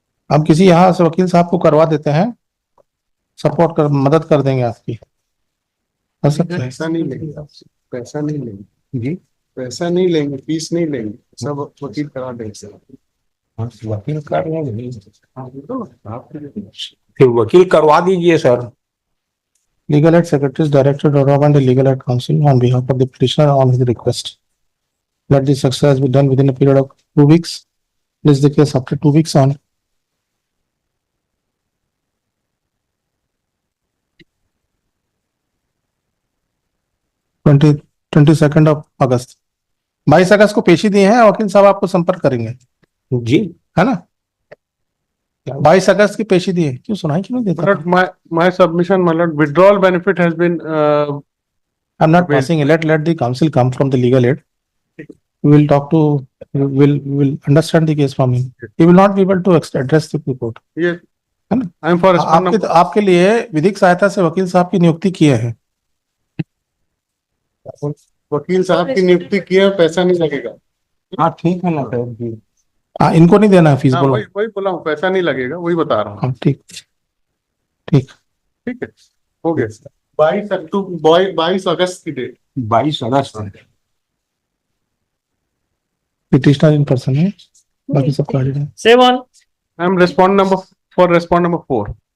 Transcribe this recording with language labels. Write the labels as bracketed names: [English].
[Hindi] हम किसी यहाँ से वकील साहब को करवा देते हैं, सपोर्ट कर, मदद कर देंगे आपकी। कर सकते हैं? पैसा नहीं लेंगे आपसे, पैसा नहीं लेंगे जी, पैसा नहीं लेंगे, फीस नहीं लेंगे, सब वकील करा देंगे सर। वकील कर लेंगे, फिर वकील करवा दीजिए sir. [English] Legal Aid Secretary is directed to recommend the Legal Aid Council on behalf of the petitioner on his request. Let this exercise be done within a period of 2 weeks. This is the case after 2 weeks on. [Hindi] Twenty 22 अगस्त 22 अगस्त को पेशी दिए हैं, वकील साहब आपको संपर्क करेंगे, जी है ना? 22 अगस्त की पेशी दी है, क्यों सुनाई क्यों नहीं देता? [English] But my submission, my lord, withdrawal benefit has been I'm not passing it. Let the council come from the legal aid. We will talk to, will understand the case from him. He will not be able to address the report. yes, [Hindi] है ना? [English] I am for responding. [Hindi] आपके लिए विधिक सहायता से वकील साहब की नियुक्ति किए हैं। वकील साहब की नियुक्ति किया, पैसा नहीं लगेगा। हाँ ठीक है ना सर जी। हाँ, इनको नहीं देना है फीस, हाँ, बोलो। वही बोला हूँ, पैसा नहीं लगेगा, वही बता रहा हूँ। हाँ, ठीक ठीक ठीक है, हो गया सर। 22 अगस्त की डेट, 22 अगस्त है। पिटिशनर इन पर्सन है, बाकी सब कार्ड है। 7 [English] I am respond number 4